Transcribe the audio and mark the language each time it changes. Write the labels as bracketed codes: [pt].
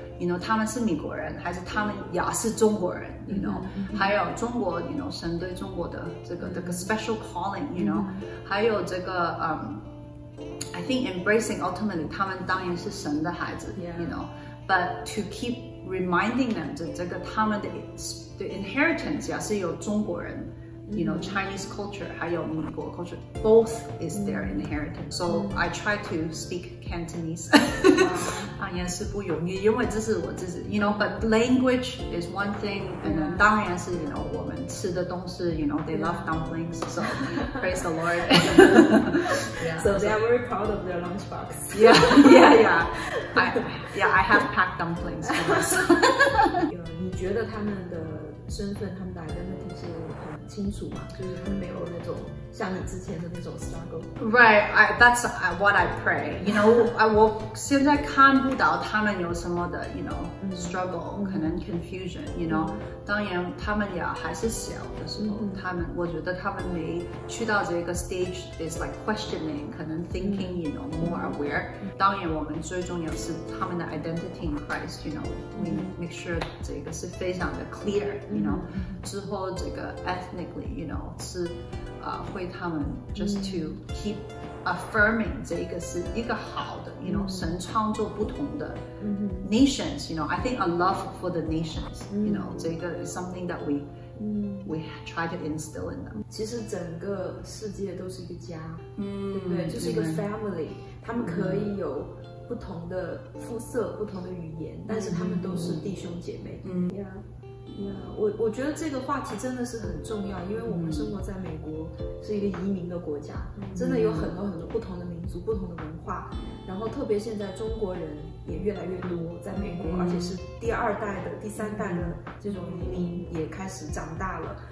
[zh] You know， 他们是美国人，还是他们也是中国人 ？You know， 还有中国 ，You know， 神对中国的这个 [en] special calling， [zh] You know， 还有这个 [en] I think embracing ultimately， [zh] 他们当然是神的孩子 ，You know， [en] but to keep reminding them [zh] 这个他们的 inheritance 也是有中国人。 [en] You know, Chinese culture, [zh] 还有美国 [en] culture, both is their inheritance. So I try to speak Cantonese. [zh] 当然是不容易，因为这是我自己 [en] you know, but language is one thing, and then 当然是 you know [zh] 我们吃的东西 [en] you know, they love dumplings, so praise the Lord. So they are very proud of their lunchbox. Yeah. I have packed dumplings for us. [zh] 你觉得他们的身份，他们的 identity 是很清楚嘛？就是他们没有那种像你之前的那种 struggle。 [en] Right, that's what I pray. [zh] You know, 我现在看不到他们有什么的 you know struggle， 可能 confusion. You know， 当然他们也还是小的时候，我觉得他们没去到这个 [en] stage is like questioning， [zh] 可能 [en] thinking you know more aware。 [zh] 当然我们最重要是他们的 [en] identity in Christ. You know, we make sure [zh] 这个是非常的 [en] clear. [zh] You know， 之后这个 ethnically you know 是会他们 [en] just to keep affirming [zh] 这个是一个好的 you know 神创作不同的 nations. [en] You know, I think a love for the nations. You know， [zh] 这个 [en] is something that we try to instill in them。 [zh] 其实整个世界都是一个家，对不对？就是一个 family， 他们可以有不同的肤色、不同的语言，但是他们都是弟兄姐妹。我觉得这个话题真的是很重要，因为我们生活在美国，是一个移民的国家，真的有很多不同的民族、不同的文化，然后特别现在中国人也越来越多在美国，而且是第2代的、第3代的这种移民也开始长大了。